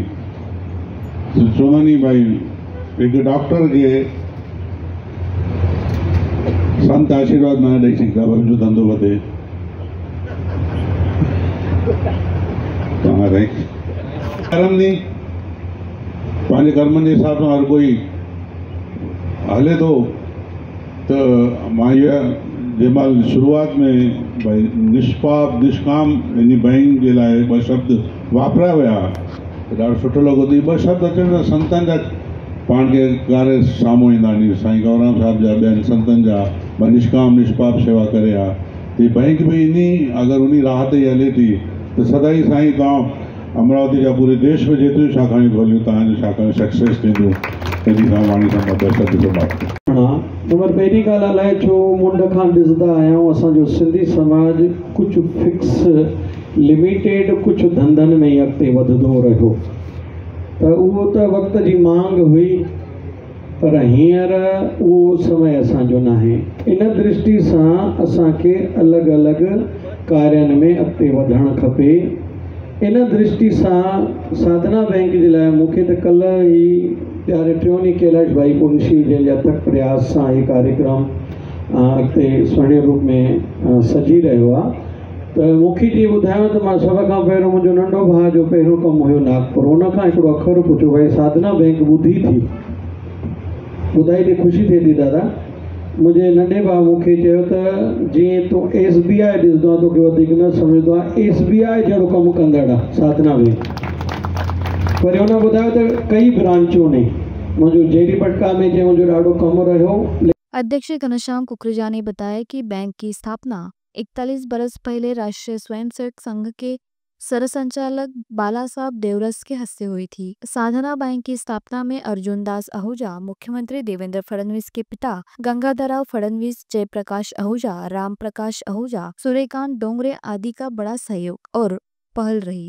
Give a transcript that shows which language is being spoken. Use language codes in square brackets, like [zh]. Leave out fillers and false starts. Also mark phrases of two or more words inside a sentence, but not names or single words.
[sd] चवंदा नी भाई हिकु डॉक्टर खे संत आशीर्वाद न ॾेई सघंदा, हुनजो धंधो वधे। कर्म नी पंहिंजे कर्मनि जे हिसाब सां हर कोई हले थो। त मां इहा जंहिंमहिल शुरूआत में भाई निष्पाप निष्काम इन बैंक जे लाइ ॿ शब्द वापराया विया, ॾाढो सुठो लॻो। त ॿ शब्द अचनि त संतनि जा पाण खे ॻारे साम्हूं ईंदा आहिनि। साईं गौराम साहिब जा, ॿियनि संतनि जा निष्काम निष्पाप सेवा करे हा। त बैंक बि इन अगरि उन राह ते हले थी त सदाई साईं तव्हां अमरावती जा पूरे देश में जेतिरियूं शाखायूं खोलियूं, तव्हांजी शाखायूं सक्सेस थींदियूं। तॾहिं खां वाणी सां नंबर पहिरीं ॻाल्हि अलाए छो मुंड खां ॾिसंदा आहियूं, असांजो सिंधी समाज कुझु [en] fixed limited [sd] कुझु धंधनि में ई अॻिते वधंदो रहियो। त उहो त वक़्त जी मांग हुई, पर हींअर उहो समय असांजो न आहे। इन दृष्टि सां असांखे अलॻि अलॻि कार्यनि में अॻिते वधणु खपे। इन दृष्टि सां साधना बैंक जे लाइ मूंखे त कल्ह ई प्यारे टियोनी कैलाश भाई पुंशी जंहिंजे अथक प्रयास सां इहो कार्यक्रम अॻिते स्वर्णिम रूप में सजी रहियो आहे। त मूंखे जीअं ॿुधायो त मां सभ खां पहिरियों मुंहिंजो नंढो भाउ जो पहिरियों कमु हुयो नागपुर, उन खां हिकिड़ो अख़र पुछियो, भाई साधना बैंक ॿुधी थी? ॿुधाई त ख़ुशी थिए थी दादा। मुंहिंजे नंढे भाउ मूंखे चयो त जीअं तूं SBI ॾिसंदो आहे, तोखे वधीक न सम्झंदो आहे, SBI जहिड़ो कमु कंदड़ आहे साधना बैंक। वरी हुन ॿुधायो त कई ब्रांचूं ने मुंहिंजो जेरी पटका में जंहिं मुंहिंजो ॾाढो कमु रहियो। [hi] अध्यक्ष घनश्याम कुकरेजा ने बताया कि बैंक की स्थापना 41 बरस पहले राष्ट्रीय स्वयंसेवक संघ के सरसंचालक बाला साहब देवरस के हस्ते हुई थी। साधना बैंक की स्थापना में अर्जुन दास आहूजा, मुख्यमंत्री देवेंद्र फडणवीस के पिता गंगाधरराव फडणवीस, जयप्रकाश आहूजा, राम प्रकाश आहूजा, सूर्यकांत डोंगरे आदि का बड़ा सहयोग और पहल रही।